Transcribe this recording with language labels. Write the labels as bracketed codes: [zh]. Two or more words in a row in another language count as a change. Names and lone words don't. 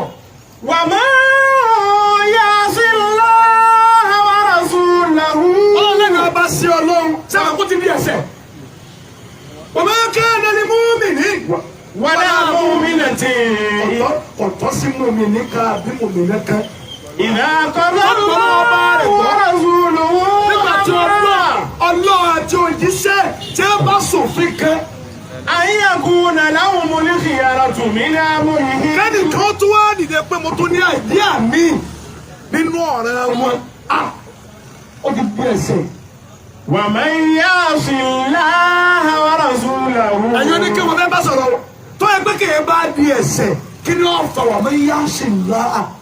[ar] ومن يعص الله ورسوله. [yo] ọlọ́lẹ́nu ọba sí ọlọ́run sẹ́wọ̀n kó ti di ẹ̀ṣẹ̀. [ar] وما كان للمؤمن ولا مؤمنة. [yo] ọ̀tọ̀ sí mùmìnì ká bí mùmìnì kan. [ar] إذا قضى الله ورسوله. [yo] nígbà tí ọlọ́run àti òjíṣẹ́ tí ẹ bá ṣòfin kan. [ar] أن يكون لهم الخيرة من أمرهم. [yo] kẹ́ni kan tó wá dìde pé mo tún ní àìdíà mi nínú ọ̀rẹ́ wọn. ó ti di ẹ̀ṣẹ̀. [ar] ومن يعص الله ورسوله. [yo] ẹ̀yin ní kí wọ́n fẹ́ bá sọ̀rọ̀ tó yẹ pé kéèyàn bá di ẹ̀ṣẹ̀ kí ni wọ́n fà [ar] ومن يعص الله.